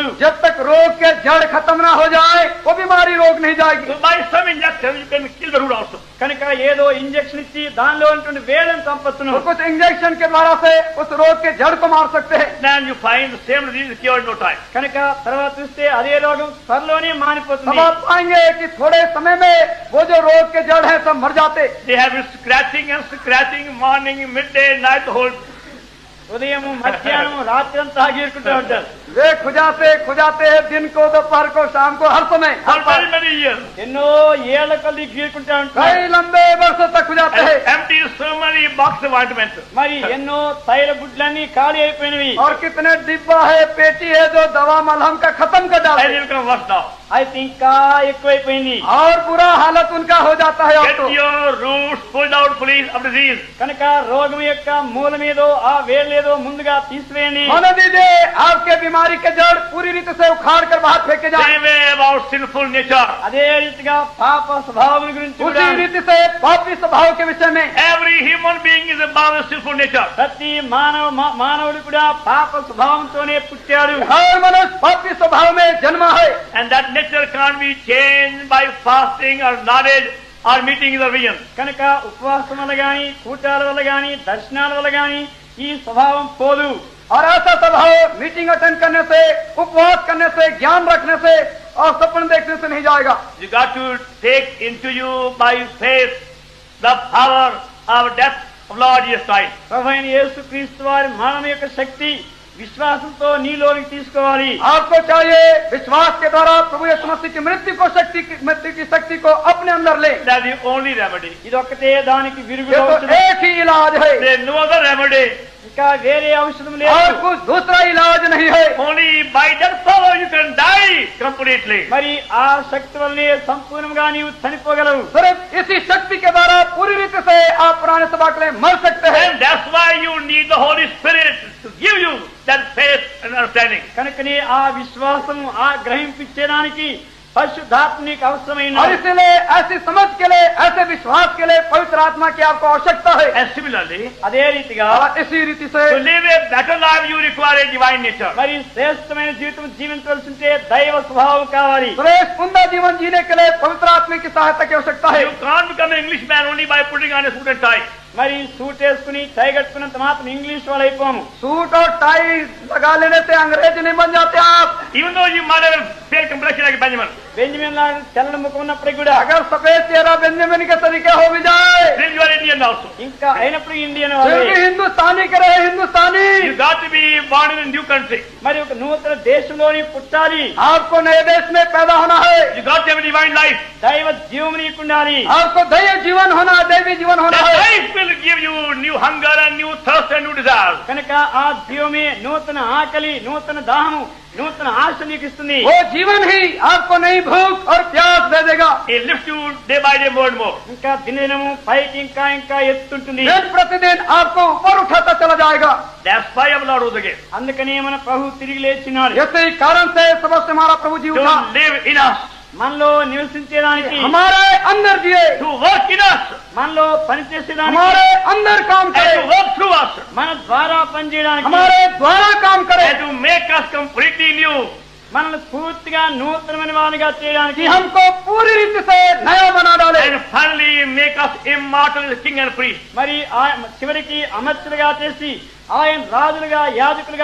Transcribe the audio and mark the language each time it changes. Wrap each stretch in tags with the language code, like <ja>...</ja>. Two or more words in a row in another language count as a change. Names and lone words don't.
<hi>जब तक रोग के जड़ खत्म ना हो जाए वो बीमारी रोग नहीं जाएगी.</hi> <en>So by some injection you can kill the root also.</en> <te>కనుక ఏదో ఇంజెక్షన్ ఇచ్చి దానిలో ఉన్నటువంటి వేళ్ళను చంపొచ్చును.</te> <hi>तो कुछ इंजेक्शन के द्वारा से उस रोग के जड़ को मार सकते हैं.</hi> <en>Then you find the same disease is cured in no time.</en> <te>కనుక తర్వాత చూస్తే అదే రోగం త్వరలోనే तब మానిపోతుంది.</te> <hi>आप पाएंगे कि थोड़े समय में वो जो रोग के जड़ है सब मर जाते.</hi> <en>They have been scratching and scratching morning, midday, night, the whole.</en> <te>ఉదయం మధ్యాహ్నం రాత్రి అంతా గీరుకుంటూ ఉంటారు.</te> <hi>वे खुजाते हैं दिन को, दोपहर को, शाम को, हर समय.</hi> <en>For very many years.</en> <te>ఎన్నో ఏళ్ల కొద్ది గీరుకుంటూ ఉంటారు.</te> <hi>कई लंबे वर्षों तक खुजाते And हैं.</hi> <en>empty so many boxes of ointment.</en> <te>మరి ఎన్నో తైల బుడ్లన్నీ ఖాళీ అయిపోయినవి.</te> <hi>और कितने डिब्बा है, पेटी है जो दवा मलहम का खत्म कर And डालते it हैं.</hi> <en>become worse now.</en> <te>అయితే ఇంకా ఎక్కువైపోయింది.</te> <hi>और बुरा हालत उनका हो जाता है. और Get तो</hi> <en>your roots pulled out, please, of disease.</en> <te>కనుక రోగం యొక్క మూలమేదో ఆ వేర్లేదో ముందుగా తీసివేయండి.</te> <hi>होने दीजिए आपके बीमारी के जड़ पूरी रीति से उखाड़ कर बाहर फेंके जाए.</hi> <en>Same way about sinful nature.</en> <te>అదే రీతిగా పాప స్వభావం గురించి కూడా</te> <hi>उसी रीति से पापी स्वभाव के विषय में</hi> <en>Every human being is about a sinful nature.</en> <te>ప్రతి మానవుడు కూడా పాప స్వభావంతోనే పుట్టాడు.</te> <hi>हर मनुष्य पापी स्वभाव में जन्मा है.</hi> <en>And that nature can't be changed by fasting or knowledge or meeting the vision.</en> <te>కనుక ఉపవాసం వల్ల గాని కూటాల వల్ల గాని దర్శనాల వల్ల గాని ఈ స్వభావం పోదు.</te> <hi>और ऐसा स्वभाव</hi> <en>meeting attend</en> <hi>करने से, उपवास करने से, ज्ञान रखने से और सपन देखने से नहीं जाएगा.</hi> <en>You got to take into you by faith the power of death of Lord Jesus Christ.</en> <te>ప్రభువైన యేసుక్రీస్తు వారి మరణం యొక్క శక్తి విశ్వాసంతో నీలోనికి తీసుకోవాలి.</te> <hi>आपको चाहिए विश्वास के द्वारा प्रभु यीशु मसीह की मृत्यु की शक्ति को अपने अंदर ले.</hi> <en>That's the only remedy.</en> <te>ఇది ఒక్కటే దానికి ये విరుగుడు तो ఔషధం.</te> <hi>एक ही इलाज है,</hi> <en>There's no other remedy.</en> <te>ఇంకా వేరే ఔషధం और లేదు.</te> <hi>कुछ दूसरा इलाज नहीं है.</hi> <en>Only by that power you can die completely.</en> <te>మరి ఆ శక్తి వల్లనే సంపూర్ణంగా నీవు చనిపోగలవు.</te> <hi>सिर्फ इसी शक्ति के द्वारा पूरी रीति से आप पुराने सभा के लिए मर सकते हैं.</hi> <en>And that's why you need the Holy Spirit to give you that faith and understanding.</en> <te>కనుకనే ఆ విశ్వాసము ఆ గ్రహింపించడానికి పరిశుద్ధాత్మ నీకు అవసరమైన.</te> <hi>और इसलिए ऐसी समझ के लिए, ऐसे विश्वास के लिए पवित्र आत्मा की आपको आवश्यकता है.</hi> <en>And similarly,</en> <te>అదే రీతిగా</te> <hi>और इसी रीति से</hi> <en>to live a better life you require a divine nature.</en> <te>మరి శ్రేష్టమైన జీవితం జీవించవలసి ఉంటే దైవ స్వభావం కావాలి.</te> <hi>श्रेष्ठ उम्दा जीवन जीने के लिए पवित्र आत्मा की सहायता की आवश्यकता है.</hi> <en>You can't become an Englishman only by putting on a suit and tie.</en> <te>మరి సూట్ వేసుకుని టై కట్టుకున్నంత మాత్రం ఇంగ్లీష్ వాళ్ళు అయిపోము.</te> <hi>सूट और टाई लगा लेने से अंग्रेज नहीं बन जाते आप.</hi> <en>Even though you might have a fair complexion like Benjamin,</en> <te>బెంజమిన్ లాగా తెల్లని ముఖం ఉన్నప్పటికీ కూడా</te> <hi>अगर सफेद चेहरा बेंजामिन के तरीके हो भी जाए,</hi> <en>then you are Indian also.</en> <te>ఇంకా అయినప్పుడు ఇండియన్</te> <hi>फिर भी వాళ్ళే. हिंदुस्तानी के रहे हिंदुस्तानी.</hi> <en>You got to be born in a new country.</en> <te>మరి ఒక నూతన దేశంలోని పుట్టాలి.</te> <hi>आपको नए देश में पैदा होना है.</hi> <en>You got to have a divine life.</en> <te>దైవ జీవం నీకుండాలి.</te> <hi>आपको दैव जीवन होना, दैवी जीवन होना That है.</hi> <en>life will give you new hunger and new thirst and new desire.</en> <te>కనుక ఆ జీవమే నూతన ఆకలి, నూతన దాహము, నూతన ఆశ నీకు ఇస్తుంది.</te> <hi>वो जीवन ही आपको नई भूख और प्यास दे देगा.</hi> <en>It lifts you day by day more and more.</en> <te>ఇంకా దినదినము పైకి ఇంకా ఇంకా ఎత్తుంటుంది.</te> <hi>दिन प्रतिदिन आपको ऊपर उठाता चला जाएगा.</hi> <en>That's why our Lord rose again.</en> <te>అందుకనే మన ప్రభు తిరిగి లేచినాడు.</te> <hi>इसी कारण से सबसे हमारा प्रभु जी To उठा,</hi> <en>live in us,</en> <te>మనలో నివసించేదానికి,</te> <hi>हमारे अंदर जिए,</hi> <en>to work in us,</en> <te>మనలో పనిచేసేదానికి,</te> <hi>हमारे अंदर काम and करे,</hi> <en>to work through us,</en> <te>మన ద్వారా పనిచేయడానికి,</te> <hi>हमारे द्वारा काम करे,</hi> <en>and to make us completely new.</en> <te>మనల్ని పూర్తిగా నూతనమైన వానిగా చేయడానికి,</te> <hi>कि हमको पूरी रीति से नया बना डाले,</hi> <en>And finally make us immortal as king and priest.</en> <te>మరి చివరికి అమర్చులుగా చేసి ఆయన రాజులుగా యాజకులుగా</te>